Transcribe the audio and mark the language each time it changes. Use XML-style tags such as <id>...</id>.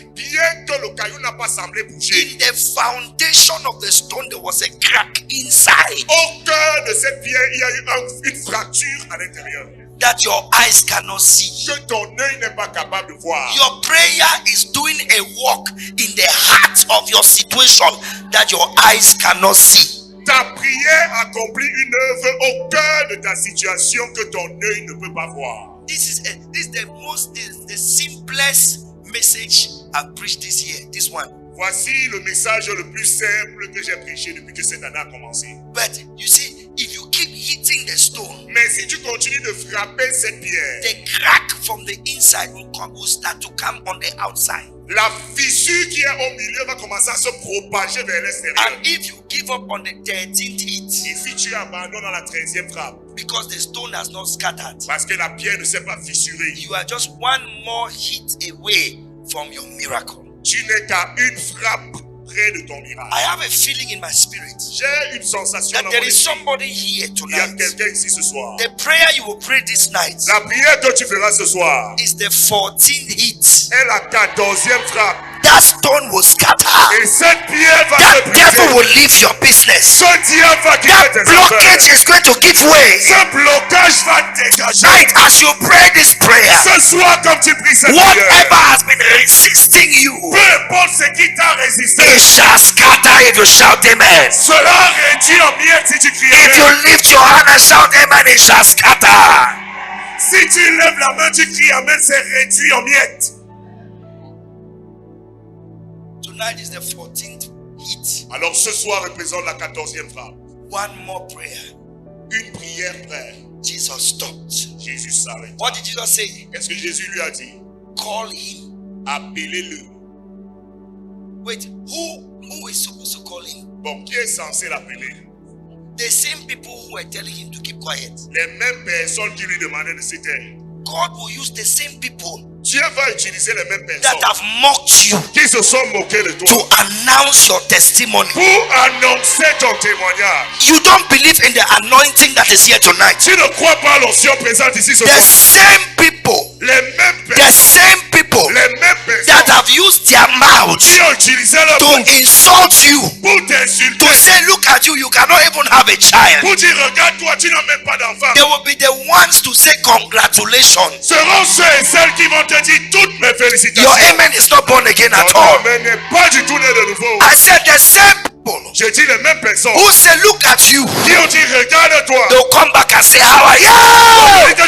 <fr>bien que le caillou n'a pas semblé bouger,</fr> <en>in the foundation of the stone there was a crack inside</en> <fr>au cœur de cette pierre, il y a eu une fracture à l'intérieur</fr> <en>that your eyes cannot see.</en> <fr>que ton œil n'est pas capable de voir.</fr> <en>Your prayer is doing a work in the heart of your situation that your eyes cannot see.</en> <fr>Ta prière accomplit une œuvre au cœur de ta situation que ton œil ne peut pas voir.</fr> <en>This is the simplest message I've preached this year. This one.</en> <fr>Voici le message le plus simple que j'ai prêché depuis que cette année a commencé.</fr> <en>But you see, if you keep hitting the stone,</en> <fr>Mais si tu continues de frapper cette pierre,</fr> <en>the crack from the inside will start to come on the outside.</en> <fr>la fissure qui est au milieu va commencer à se propager vers l'extérieur.</fr> <en>And if you give up on the 13th hit,</en> <fr>Et si tu abandonnes à la 13e frappe,</fr> <en>because the stone has not scattered,</en> <fr>parce que la pierre ne s'est pas fissurée,</fr> <en>you are just one more hit away from your miracle.</en> <fr>tu n'es qu'à une frappe près de ton miracle.</fr> <en>I have a feeling in my spirit</en> <fr>J'ai une sensation</fr> <en>that</en> <fr>dans</fr> <en>there</en> <fr>mon</fr> <en>is</en> <fr>esprit.</fr> <en>somebody here</en> <fr>Il y a</fr> <en>tonight.</en> <fr>quelqu'un ici ce soir.</fr> <en>The prayer you will pray this night</en> <fr>La prière que tu feras ce soir</fr> <en>is the 14th hit.</en> <fr>est la 14e frappe.</fr> <en>That stone will scatter.</en> <fr>Et cette pierre va se</fr> <en>That devil</en> <fr>briser.</fr> <en>will leave your business.</en> <fr>Ce diable va quitter</fr> <en>That</en> <fr>tes</fr> <en>blockage</en> <fr>affaires.</fr> <en>is going to give way.</en> <fr>Ce blocage va dégager.</fr> <en>Tonight, as you pray this prayer,</en> <fr>Ce soir, comme tu pries cette</fr> <en>whatever</en> <fr>prière,</fr> <en>has been resisting you,</en> <fr>peu importe ce qui t'a résisté,</fr> <en>it shall scatter if you shout amen.</en> <fr>cela réduit en miettes si tu cries</fr> <en>If you</en> <fr>amen.</fr> <en>lift your hand and shout amen, it shall scatter.</en> <fr>Si tu lèves la main, tu cries amen, c'est réduit en miettes.</fr> <en>Tonight is the 14th hit.</en> <fr>Alors ce soir représente la 14e frappe.</fr> <en>One more prayer.</en> <fr>Une prière près.</fr> <en>Jesus stopped.</en> <fr>Jésus s'arrête.</fr> <en>What did Jesus say?</en> <fr>Qu'est-ce que Jésus lui a dit?</fr> <en>Call him.</en> <fr>Appelez-le.</fr> <en>Wait, who is supposed to call him?</en> <fr>Bon, qui est censé l'appeler?</fr> <en>The same people who were telling him to keep quiet.</en> <fr>Les mêmes personnes qui lui demandaient de se taire.</fr> <en>God will use the same people</en> <fr>Dieu va utiliser les mêmes</fr> <en>that</en> <fr>personnes</fr> <en>have mocked you</en> <fr>qui se sont moqués de</fr> <en>to</en> <fr>toi</fr> <en>announce your testimony.</en> <fr>pour annoncer ton témoignage.</fr> <en>You don't believe in the anointing that is here tonight.</en> <fr>Tu ne crois pas à l'onction présente ici ce</fr> <en>The same people,</en> <fr>Les mêmes</fr> <en>the</en> <fr>personnes,</fr> <en>same people</en> <fr>les mêmes</fr> <en>that</en> <fr>personnes</fr> <en>have used their mouths</en> <fr>qui ont utilisé leur</fr> <en>to</en> <fr>bouche</fr> <en>insult you,</en> <fr>pour</fr> <en>to</en> <fr>t'insulter,</fr> <en>say, look at you, you cannot even have a child.</en> <fr>pour dire regarde-toi, tu n'as même pas d'enfant.</fr> <en>They will be the ones to say congratulations.</en> <fr>Seront ceux et celles qui vont te dire toutes mes félicitations.</fr> <en>Your amen is not born again at</en> <fr>Ton</fr> <en>all.</en> <fr>amen n'est pas du tout né de nouveau.</fr> <en>I said the same people</en> <fr>J'ai dit les mêmes personnes</fr> <en>who say, look at you,</en> <fr>qui ont dit regarde-toi.</fr> <en>they'll come back and say, how are you?</en>